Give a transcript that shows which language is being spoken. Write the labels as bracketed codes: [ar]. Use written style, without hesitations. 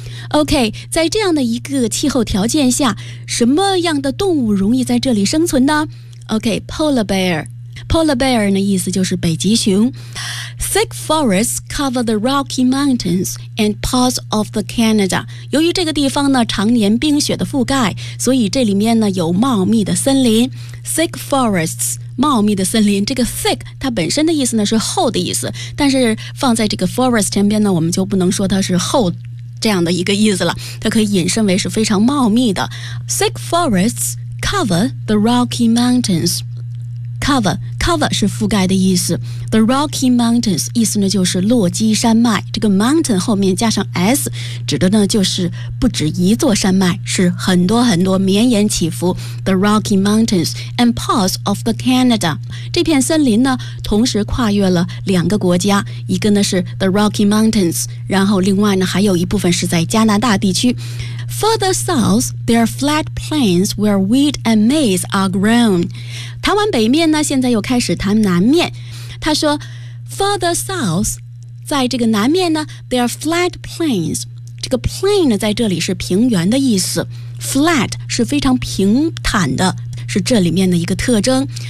[zh] OK, 在这样的一个气候条件下，什么样的动物容易在这里生存呢？ [en] OK, polar bear. Polar bear 呢， [zh] 意思就是北极熊。 [en] Thick forests cover the Rocky Mountains and parts of the Canada. [zh] 由于这个地方呢，常年冰雪的覆盖，所以这里面呢，有茂密的森林。 [en] Thick forests. [zh] 茂密的森林，这个 thick 它本身的意思呢，是厚的意思，但是放在这个 forest 前边呢，我们就不能说它是厚这样的一个意思了，它可以引申为是非常茂密的。 [en] Thick forests cover the Rocky Mountains. [zh] Cover 是覆盖的意思。The Rocky Mountains 意思呢就是落基山脉，这个 mountain 后面加上 s 指的呢就是不止一座山脉，是很多很多绵延起伏。 [en] The Rocky Mountains and parts of the Canada, [zh] 这片森林呢同时跨越了两个国家，一个呢是 The Rocky Mountains, 然后另外呢还有一部分是在加拿大地区。 [en] Further south, there are flat plains where wheat and maize are grown. [zh] 台湾北面呢，现在又开始谈南面。他说 ， [en] Further south, [zh] 在这个南面呢 ， [en] there are flat plains. [zh] 这个 plain 呢，在这里是平原的意思。Flat 是非常平坦的，是这里面的一个特征。